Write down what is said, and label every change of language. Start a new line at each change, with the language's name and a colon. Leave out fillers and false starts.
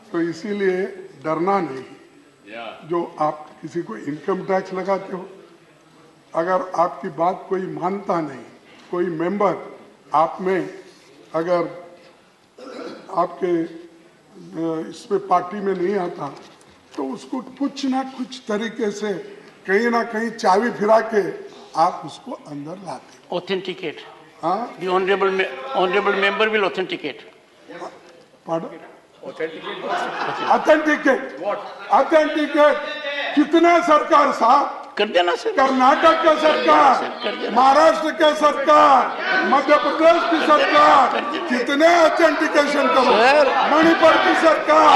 Hindi: तो इसीलिए डरना नहीं। जो आप किसी को इनकम टैक्स लगाते हो, अगर आपकी बात कोई मानता नहीं, कोई मेंबर आप में अगर आपके इसमें पार्टी में नहीं आता, तो उसको कुछ ना कुछ तरीके से कहीं ना कहीं चाबी फिरा के आप उसको अंदर लाते।
English: Authenticate.
Hindi: हाँ,
English: The honorable member will authenticate. pardon? Authenticate.
Hindi: Authenticate कितने सरकार साहब? कर देना सर। कर्नाटक का सरकार, महाराष्ट्र का सरकार, मध्य प्रदेश की सरकार, कितने ऑथेंटिकेशन करो? सर, मणिपुर की सरकार,